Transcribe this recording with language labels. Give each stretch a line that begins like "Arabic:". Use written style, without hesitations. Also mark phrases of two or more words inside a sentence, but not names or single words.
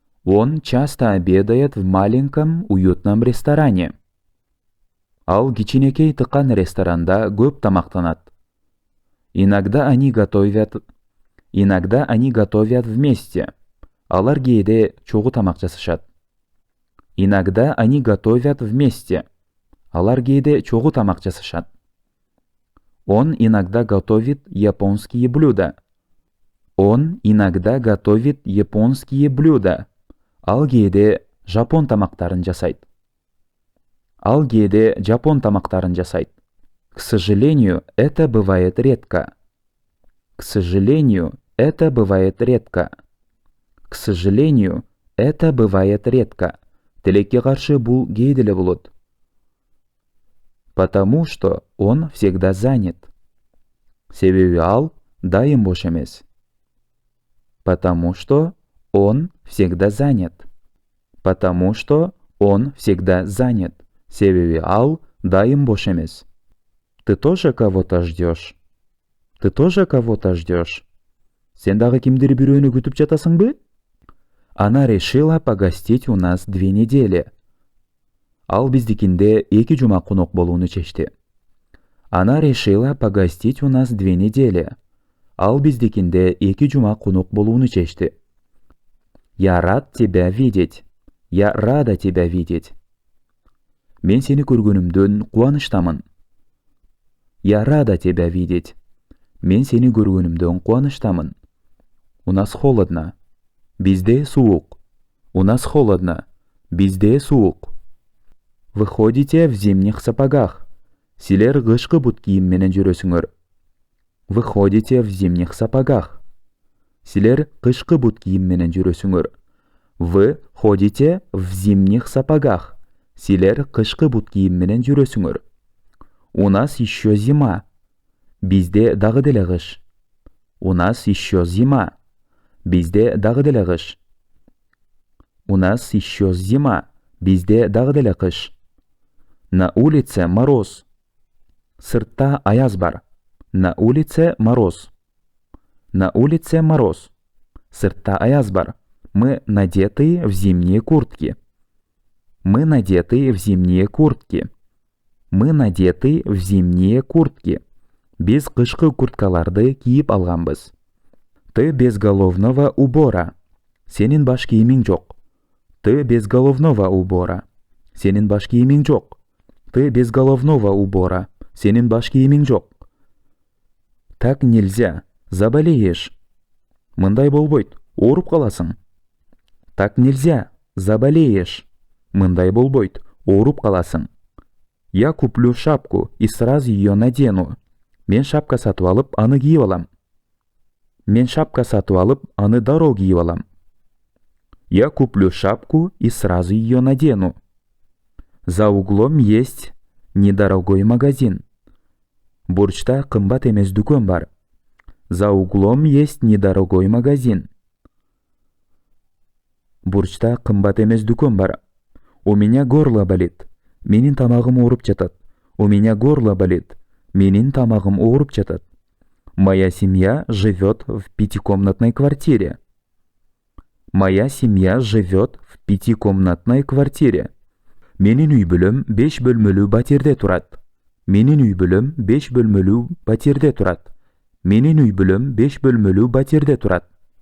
Russian: Он часто обедает в маленьком уютном ресторане.
Kyrgyz: Ал кичинекей тыкан ресторанда көп тамактанат.
Russian: Иногда они готовят вместе.
Kyrgyz: Алар кээде чогуу тамак жасашат.
Russian: Иногда они готовят вместе.
Kyrgyz: Алар кээде чогуу тамак жасашат.
Russian: Он иногда готовит японские блюда. Он иногда готовит японские блюда.
Kyrgyz: Ал кээде жапон тамактарын жасайт. Ал кээде жапон тамактарын жасайт.
Russian: К сожалению, это бывает редко. К сожалению, это бывает редко. К сожалению, это бывает редко.
Kyrgyz: Тилекке каршы бул кээде эле болот.
Russian: Потому что он всегда занят.
Kyrgyz: Себеби ал дайым бош эмес.
Russian: Потому что он всегда занят. Потому что он всегда занят.
Kyrgyz: Себеби ал дайым бош эмес.
Russian: Ты тоже кого-то ждешь? Ты тоже кого-то ждешь?
Kyrgyz: Сен дагы кимдир бирөөнү күтүп жатасыңбы?
Russian: Она решила погостить у нас 2 недели.
Kyrgyz: Ал биздикинде 2 жума конок болууну чечти.
Russian: Она решила погостить у нас 2 недели.
Kyrgyz: Ал биздикинде 2 жума конок болууну чечти.
Russian: Я рад тебя видеть. Я рада тебя видеть.
Kyrgyz: Мен сени көргөнүмдөн кубанычтамын.
Russian: Я рада тебя видеть.
Kyrgyz: Мен сени көргөнүмдөн кубанычтамын.
Russian: У нас холодно.
Kyrgyz: Бизде суук.
Russian: У нас холодно.
Kyrgyz: Бизде суук.
Russian: Вы ходите в зимних сапогах.
Kyrgyz: Силер кышкы бут кийим менен жүрөсүңөр.
Russian: Вы ходите в зимних сапогах.
Kyrgyz: Силер кышкы бут кийим менен жүрөсүңөр.
Russian: Вы ходите в зимних сапогах.
Kyrgyz: Силер кышкы бут кийим менен жүрөсүңөр.
Russian: У нас еще зима.
Kyrgyz: Бизде дагы деле кыш.
Russian: У нас еще зима.
Kyrgyz: Бизде дагы деле кыш.
Russian: У нас еще зима.
Kyrgyz: Бизде дагы деле кыш.
Russian: На улице мороз.
Kyrgyz: Сыртта аяз бар.
Russian: На улице мороз. На улице мороз.
Kyrgyz: Сыртта аяз бар.
Russian: Мы надеты в зимние куртки. Мы надеты в зимние куртки. Мы надеты в зимние куртки.
Kyrgyz: Биз кышкы курткаларды кийип алганбыз.
Russian: Ты без головного убора.
Kyrgyz: Сенин баш кийимиң жок.
Russian: Ты без головного убора.
Kyrgyz: Сенин баш кийимиң жок.
Russian: Ты без головного убора.
Kyrgyz: Сенин баш кийимиң жок.
Russian: Так нельзя. Заболеешь.
Kyrgyz: Мындай болбойт. Ооруп каласың.
Russian: Так нельзя. Заболеешь.
Kyrgyz: Мындай болбойт. Ооруп каласың.
Russian: Я куплю шапку и сразу ее надену.
Kyrgyz: Мен шапка сатып алып, аны кийип алам. Мен шапка сатып алып, аны дароо кийип алам.
Russian: Я куплю шапку и сразу ее надену. За углом есть недорогой магазин.
Kyrgyz: Бурчта кымбат эмес дүкөн бар.
Russian: За углом есть недорогой магазин.
Kyrgyz: Бурчта кымбат эмес дүкөн бар.
Russian: У меня горло болит.
Kyrgyz: Менин тамагым ооруп жатат.
Russian: У меня горло болит.
Kyrgyz: Менин тамагым ооруп жатат.
Russian: Моя семья живет в 5-комнатной квартире. Моя семья живет в 5-комнатной квартире.
Kyrgyz: Менин үй бүлөм 5 бөлмөлүү батирде турат. Менин үй бүлөм 5 бөлмөлүү батирде турат. Менин үй бүлөм 5 бөлмөлүү батирде турат.